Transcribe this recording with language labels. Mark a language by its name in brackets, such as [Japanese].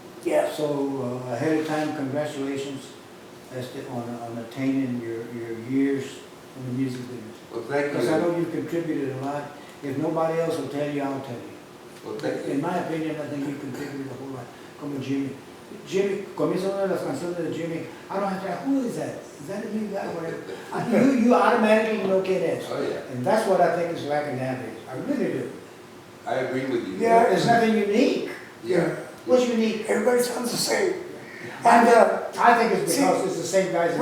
[English] Yeah. So ahead of time, congratulations on attaining your years in the music business. Well, thank Because I you. know you've contributed a lot. If nobody else will tell you, I'll tell you. Well, thank In you. my opinion, I think you contributed a whole lot. [Spanish] Como Jimmy. Jimmy, comienza una de las canciones de Jimmy. [English] I don't have to ask, who is that? Is that a new guy? Whatever. You automatically know [Spanish] quién es. [English] Oh, yeah. And that's what I think is lacking nowadays. I really do. I agree with you. Yeah. There's nothing unique. Yeah. What's unique? Everybody sounds the same. I And think it's because it's the same guys.